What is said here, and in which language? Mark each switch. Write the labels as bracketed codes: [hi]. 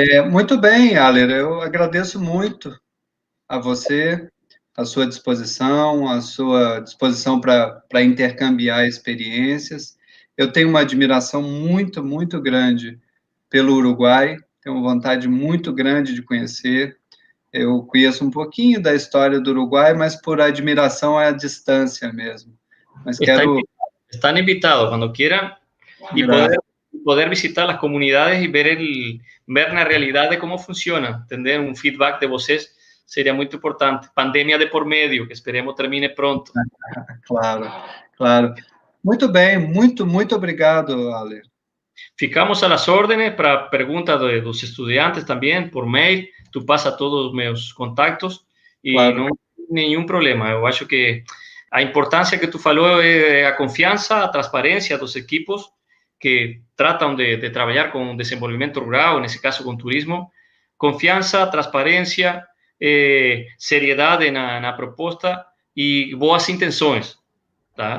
[pt] Muito bem, Aler, eu agradeço muito a você, a sua disposição para intercambiar experiências. Eu tenho uma admiração muito, muito grande pelo Uruguai, tenho uma vontade muito grande de conhecer. Eu conheço um pouquinho da história do Uruguai, mas por admiração à distância mesmo. Mas [es] Están invitados cuando quieran y poder visitar las comunidades y ver la realidad de cómo funciona, tener un feedback [pt] de vocês [es] sería muy importante. Pandemia de por medio, que esperemos termine pronto. [pt] Claro. Muito bem, muito obrigado, Aler. [es] Ficamos a las órdenes para preguntas de los estudiantes también por mail. [pt] tu passa todos os meus contactos e Claro. não tem nenhum problema. Eu acho que a importância que tu falou é a confiança, a transparência dos equipos que tratam de trabalhar com desenvolvimento rural, nesse caso com turismo. Confiança, transparência, seriedade na proposta e boas intenções, tá?